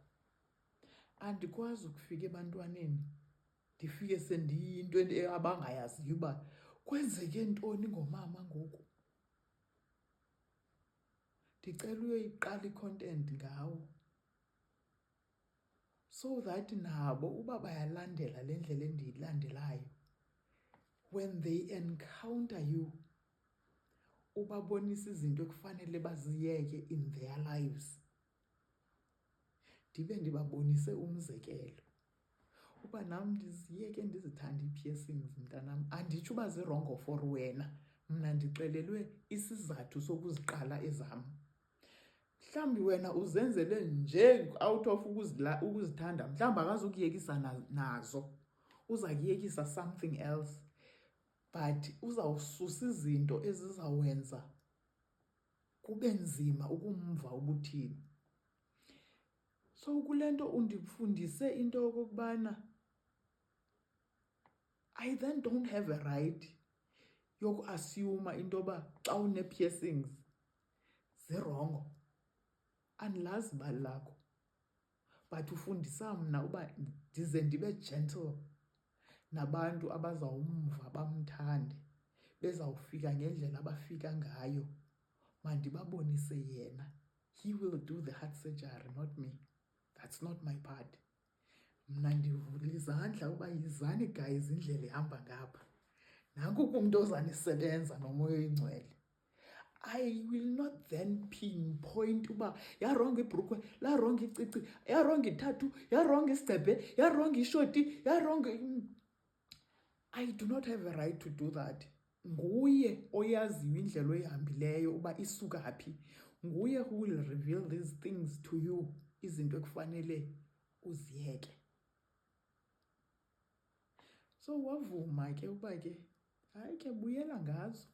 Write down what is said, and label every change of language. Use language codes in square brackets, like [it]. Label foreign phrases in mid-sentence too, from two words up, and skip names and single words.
[xh] Andikwazi ukufika ebantwaneni ndifike sendiyinto abangayaziyo uba kwenzeke ntoni ngomama ngoku. Ndicela uyoyiqala i-content ngawo [en] so that [xh] nabo uba bayalandela le ndlela endiyilandelayo, [en] when they encounter you, [xh] ubabonisa izinto ekufanele baziyeke [en] in their lives. [xh] Ndibe ndibabonise umzekelo uba nam ndiziyeke ndizithanda ii-piercings mntanam. Anditsho uba zirongo for wena, mna ndixelelwe isizathu sokuziqala ezam. Mhlawumbi wena uzenzele nje [en] out of [xh] ukuzithanda, mhlawumbi akazukuyekisa nazo, uza kuyekisa [en] something else, [xh] but uzawususa izinto ezizawenza kube nzima ukumva ubuthini. So kule nto undifundise into yokokubana [en] I then don't have a right [xh] yokuasyuma into yoba xa une-piercings zirongo. Andilazi ibali lakho, but ufundisa mna uba ndize ndibe gentle nabantu abazawumva bamthande, bezawufika ngendlela abafika ngayo. Mandibabonise yena. [en] He will do the heart surgery, not me. That's not my part. [xh] Mna ndivula izandla uba yizani guys indlela ihamba ngapha. Nanku kumntu ozanisebenza nomoya oyingcwele. [en] I will not then pinpoint [xh] uba yarongo ibhrukwe, larongo icici, yarongo ithathu, yarongo isigcebhe, yarongo ishoti, yarongo. [en] I do not have a right to do that. [xh] Nguye oyaziyo indlela oyihambileyo uba isuka phi. [en] Nguye who will reveal these things to you, [xh] izinto ekufanele uziyeke. So wavuma ke uba ke hayi ke buyela ngazo.